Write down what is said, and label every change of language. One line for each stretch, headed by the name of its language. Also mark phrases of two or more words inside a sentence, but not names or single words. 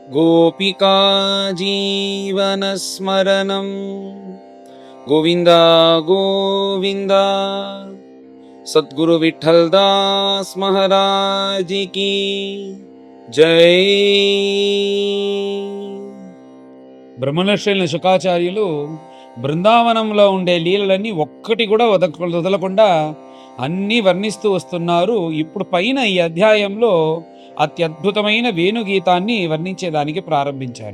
Sanskrit: गोपिका जीवनस्मरणं गोविन्द गोविन्द।
Hindi: सद्गुरु विठ्ठल दास महाराज की జై.
Telugu: బ్రహ్మనర్షులైన శుకాచార్యులు బృందావనంలో ఉండే లీలలన్నీ ఒక్కటి కూడా వదలకుండా అన్నీ వర్ణిస్తూ వస్తున్నారు. ఇప్పుడు పైన ఈ అధ్యాయంలో అత్యద్భుతమైన వేణుగీతాన్ని వర్ణించేదానికి ప్రారంభించారు.